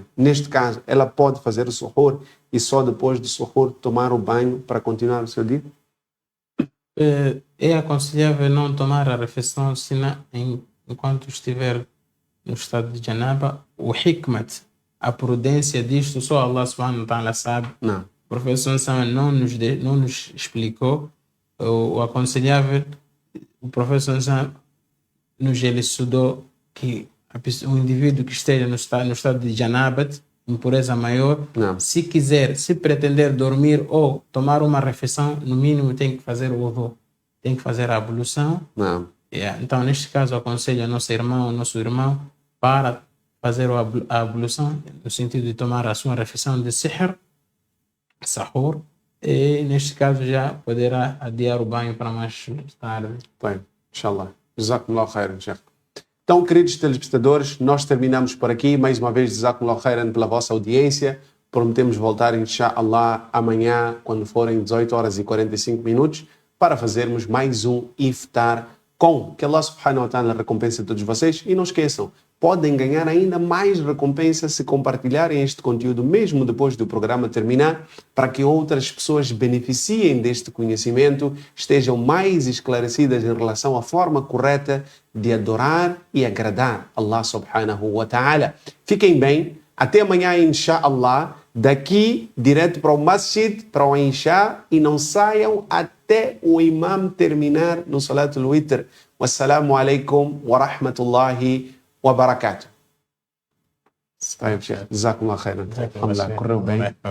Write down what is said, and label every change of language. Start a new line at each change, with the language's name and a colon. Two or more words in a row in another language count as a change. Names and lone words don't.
Portuguese: Neste caso, ela pode fazer o suhoor e só depois do suhoor tomar o banho para continuar o seu dia? É aconselhável não tomar a refeição enquanto estiver no estado de janaba. O hikmat, a prudência disto, só Allah
Arabic: سبحانه وتعالى
Portuguese: sabe. Não. O professor não nos explicou. O aconselhável, o professor nos elucidou que o indivíduo que esteja no estado de janabat, impureza maior, se pretender dormir ou tomar uma refeição, no mínimo tem que fazer o wudu, tem que fazer a ablução. Então, neste caso, aconselho ao nosso irmão para fazer a ablução, no sentido de tomar a sua refeição de sihr, sahur, e neste caso já poderá adiar o banho para mais tarde. Bem, inshallah.
Arabic: جزاكم الله خيرا، شيخ.
Portuguese: Então, queridos telespectadores, nós terminamos por aqui. Mais uma vez,
Arabic: جزاكم الله خيرا
Portuguese: pela vossa audiência. Prometemos voltar, inshallah, amanhã, quando forem 18 horas e 45 minutos, para fazermos mais um Iftar com. Que Allah
Arabic: سبحانه وتعالى
Portuguese: recompense a todos vocês. E não esqueçam, podem ganhar ainda mais recompensa se compartilharem este conteúdo mesmo depois do programa terminar, para que outras pessoas beneficiem deste conhecimento, estejam mais esclarecidas em relação à forma correta de adorar e agradar Allah
Arabic: سبحانه وتعالى.
Portuguese: Fiquem bem, até amanhã, inshallah, daqui direto para o masjid, para o Isha, e não saiam até o imam terminar no
Arabic: صلاة الوتر. والسلام عليكم ورحمة الله وبركاته. طيب شيخ جزاكم الله خيرا. الحمد لله كله بين